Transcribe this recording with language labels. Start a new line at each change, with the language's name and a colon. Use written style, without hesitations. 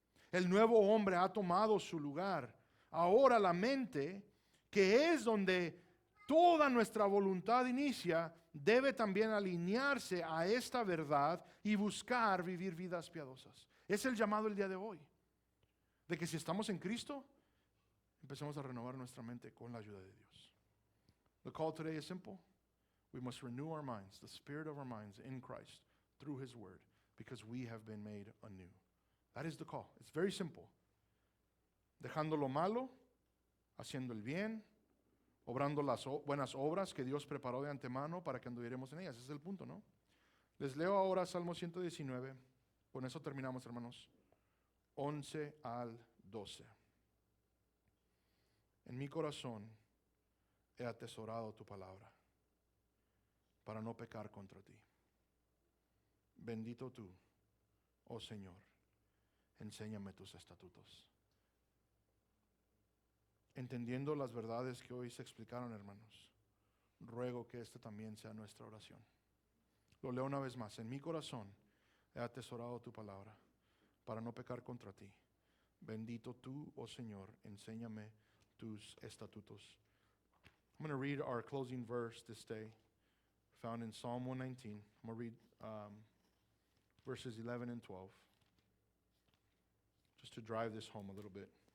Spanish: El nuevo hombre ha tomado su lugar. Ahora la mente, que es donde toda nuestra voluntad inicia, debe también alinearse a esta verdad y buscar vivir vidas piadosas. Es el llamado el día de hoy, de que si estamos en Cristo, empecemos a renovar nuestra mente con la ayuda de Dios.
English: The call today is simple. We must renew our minds, the spirit of our minds in Christ through His Word, because we have been made anew. That is the call. It's very simple.
Spanish: Dejando lo malo, haciendo el bien, obrando las buenas obras que Dios preparó de antemano para que anduviéramos en ellas. Ese es el punto, ¿no? Les leo ahora Salmo 119. Con eso terminamos, hermanos. 11 al 12. En mi corazón he atesorado tu palabra para no pecar contra ti. Bendito tú, oh Señor, enséñame tus estatutos. Entendiendo las verdades que hoy se explicaron, hermanos, ruego que esta también sea nuestra oración. Lo leo una vez más. En mi corazón he atesorado tu palabra para no pecar contra ti. Bendito tú, oh Señor, enséñame tus estatutos.
English: I'm going to read our closing verse this day, found in Psalm 119. I'm going to read verses 11 and 12, just to drive this home a little bit.